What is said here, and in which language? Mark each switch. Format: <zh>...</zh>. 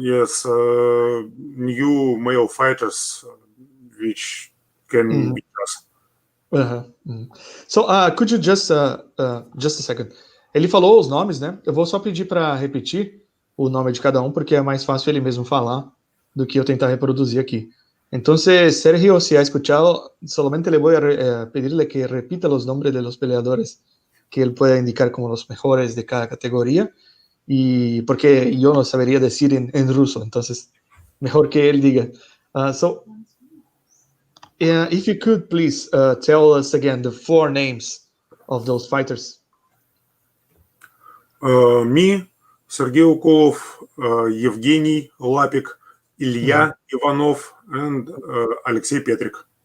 <en>Yes, new male fighters which can beat us. So, could you just a second?</en> <pt>Ele falou os nomes, né? Eu vou só pedir para repetir o nome de cada um, porque é mais fácil ele mesmo falar do que eu tentar reproduzir aqui.</pt> <es>Entonces, Sergio, si ha escuchado, solamente le voy a pedirle que repita los nombres de los peleadores que él pueda indicar como los mejores de cada categoría, y porque yo no sabería decir en ruso, entonces mejor que él diga.</es> <en>So, if you could please tell us again the 4 names of those fighters. Me, Sergey Ukolov, Evgeny Lapik, Ilya Ivanov, and Alexei Petrik.</en>